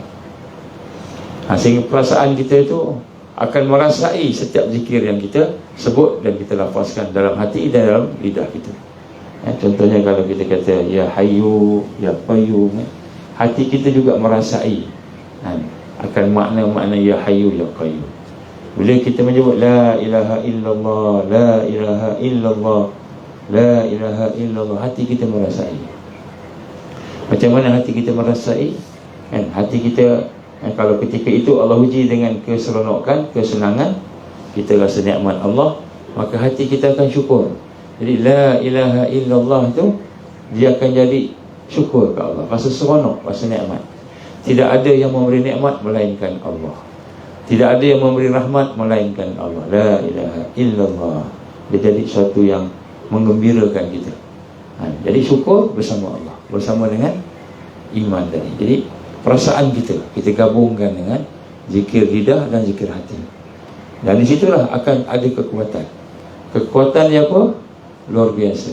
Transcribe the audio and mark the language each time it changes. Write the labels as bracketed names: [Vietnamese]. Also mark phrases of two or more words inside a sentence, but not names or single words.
[Malay] Sehingga perasaan kita itu akan merasai setiap zikir yang kita sebut dan kita lafazkan dalam hati dan dalam lidah kita. Contohnya kalau kita kata [Arabic] يا حي يا قيوم, [Malay] hati kita juga merasai akan makna-makna [Arabic] يا حي يا قيوم. [Malay] Bila kita menyebut [Arabic] لا إله إلا الله, لا إله إلا الله, لا إله إلا الله, [Malay] hati kita merasai. Macam mana hati kita merasai? Hati kita, kalau ketika itu Allah uji dengan keseronokan, kesenangan, kita rasa nikmat Allah, maka hati kita akan syukur. Jadi [Arabic] لا إله إلا الله [Malay] itu dia akan jadi syukur ke Allah, rasa seronok, rasa nikmat. Tidak ada yang memberi nikmat melainkan Allah. Tidak ada yang memberi rahmat melainkan Allah. [Arabic] لا إله إلا الله. [Malay] Dia jadi sesuatu yang menggembirakan kita. Jadi syukur bersama Allah, bersama dengan iman tadi. Jadi perasaan kita gabungkan dengan zikir lidah dan zikir hati. Dan di situlah akan ada kekuatan. Kekuatan yang apa? Luar biasa.